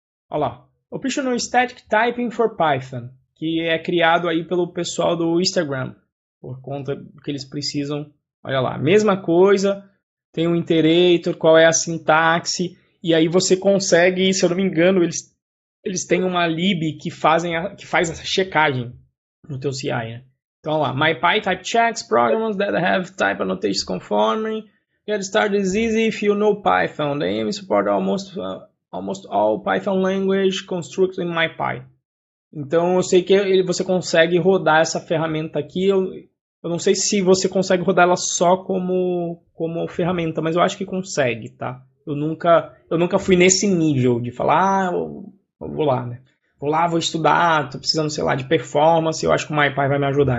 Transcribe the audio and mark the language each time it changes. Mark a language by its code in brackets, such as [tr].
[pt] Olha lá. [en] Optional Static Typing for Python, [pt] que é criado aí pelo pessoal do Instagram, por conta que eles precisam. Olha lá, mesma coisa, tem um iterator, qual é a sintaxe, e aí você consegue, se eu não me engano, eles têm uma lib que faz essa checagem no teu CI, né? Então, olha lá, [en] MyPy type checks programs that have type annotations conforming. Get started is easy if you know Python. The aim is support almost all Python language constructs in MyPy. [pt] Então, eu sei que você consegue rodar essa ferramenta aqui. Eu não sei se você consegue rodar ela só como ferramenta, mas eu acho que consegue, tá? Eu nunca fui nesse nível de falar, eu vou lá, né? Vou lá, vou estudar, tô precisando, sei lá, de performance, eu acho que o MyPy vai me ajudar.